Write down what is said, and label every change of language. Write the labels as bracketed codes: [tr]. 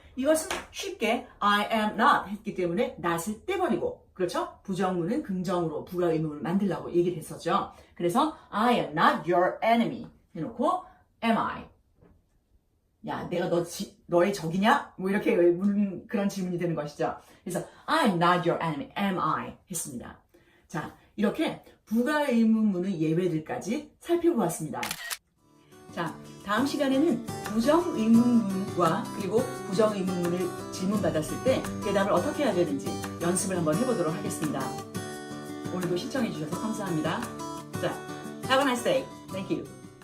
[ko] 이것은 쉽게 I am not 했기 때문에 not을 떼버리고 그렇죠? 부정문은 긍정으로 부가 의문문을 만들라고 얘기를 했었죠. [en] 그래서 I am not your enemy [ko] 해놓고 [en] am I? [ko] 야, 내가 너의 적이냐? 이렇게 그런 질문이 되는 것이죠. [en] 그래서 I am not your enemy, am I? [ko] 했습니다. 자, 이렇게 부가 의문문의 예외들까지 살펴보았습니다. 자, 다음 시간에는 부정 의문문과 그리고 부정 의문문을 질문받았을 때 대답을 어떻게 해야 되는지 연습을 한번 해보도록 하겠습니다. 오늘도 시청해 주셔서 감사합니다. 자, [en] have a nice day. Thank you.